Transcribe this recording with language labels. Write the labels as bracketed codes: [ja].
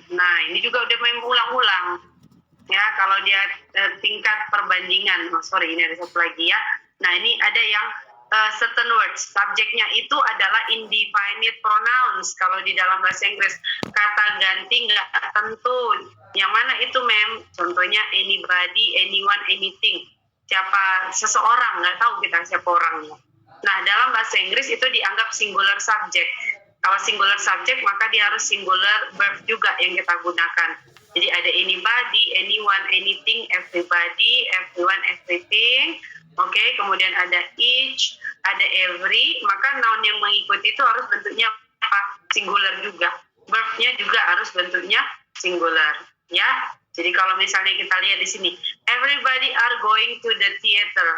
[id] Nah, ini juga udah main ulang-ulang. Ya, kalau dia tingkat perbandingan. Oh, sorry, ini ada satu lagi ya. Nah, ini ada yang certain words. Subjeknya itu adalah indefinite pronouns. Kalau di dalam bahasa Inggris, kata ganti nggak tentu. Yang mana itu, ma'am? Contohnya anybody, anyone, anything. Siapa, seseorang, nggak tahu kita siapa orangnya. Nah, dalam bahasa Inggris itu dianggap singular subject. Kalau singular subject, maka dia harus singular verb juga yang kita gunakan. Jadi ada anybody, anyone, anything, everybody, everyone, everything. Oke, kemudian ada each, ada every, maka noun yang mengikuti itu harus bentuknya apa? Singular juga. Verb-nya juga harus bentuknya singular, ya. Jadi kalau misalnya kita lihat di sini, [en] everybody are going to the theater.